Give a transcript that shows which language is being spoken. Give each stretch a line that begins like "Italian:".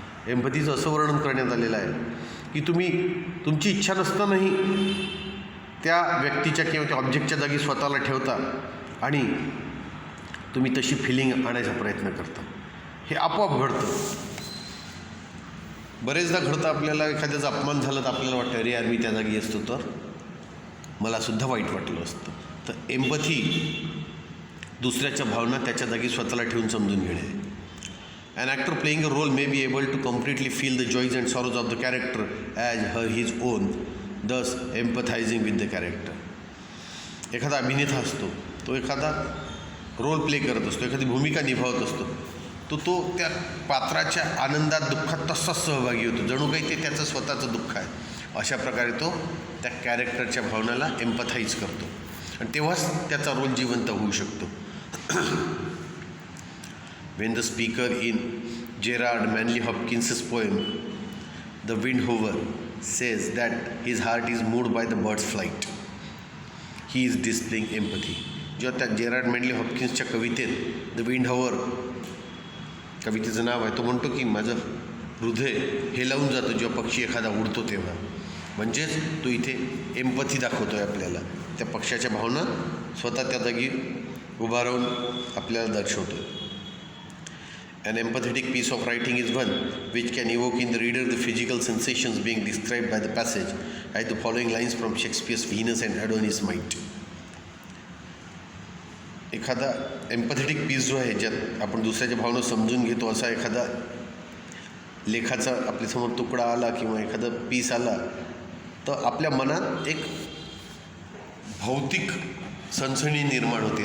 Marathi: एम्पथीचं असं वर्णन करण्यात आलेलं आहे की तुम्ही तुमची इच्छा नसतानाही त्या व्यक्तीच्या किंवा त्या ऑब्जेक्टच्या जागी स्वतःला ठेवता आणि तुम्ही तशी फिलिंग आणायचा प्रयत्न करता. हे आपोआप घडतं. बरेचदा घडतं आपल्याला, एखाद्याचा अपमान झाला तर आपल्याला वाटतं, अरे यार मी त्या जागी असतो तर मलासुद्धा वाईट वाटलं असतं. तर एम्पथी दुसऱ्याच्या भावना त्याच्या जागी स्वतःला ठेवून समजून घेणे.
English: An actor playing a role may be able to completely feel the joys and sorrows of the character as his own, thus empathizing with the character.
Marathi: एखादा अभिनेता असतो, तो एखादा रोल प्ले करत असतो, एखादी भूमिका निभावत असतो, तो त्या पात्राच्या आनंदात दुःखात तसाच सहभागी होतो, जणू काही ते त्याचं स्वतःचं दुःख आहे. अशा प्रकारे तो त्या कॅरेक्टरच्या भावनाला एम्पथाईज करतो आणि तेव्हाच त्याचा रोल जिवंत होऊ शकतो.
English: When the speaker in Gerard Manley Hopkins's poem The Windhover says that his heart is moved by the bird's flight, he is displaying empathy.
Marathi: जेव्हा त्या जेरार्ड मॅनली हॉपकिन्सच्या कवितेत द विंडहोवर, कवितेचं नाव आहे, तो म्हणतो की माझं हृदय हे लावून जातं जेव्हा पक्षी एखादा उडतो तेव्हा. म्हणजेच तो इथे एम्पथी दाखवतो आहे आपल्याला, त्या पक्षाच्या भावना स्वतः त्या जागी उभा राहून आपल्याला दर्शवतो.
English: An empathetic piece of writing is one which can evoke in the reader the physical sensations being described by the passage, as the following lines from Shakespeare's Venus and Adonis might.
Marathi: एखादा एम्पॅथेटिक piece जो आहे, ज्यात आपण दुसऱ्याच्या भावना समजून घेतो, असा एखादा लेखाचा आपल्यासमोर तुकडा आला किंवा एखादा पीस आला तर आपल्या मनात एक भौतिक सनसनी निर्माण होते.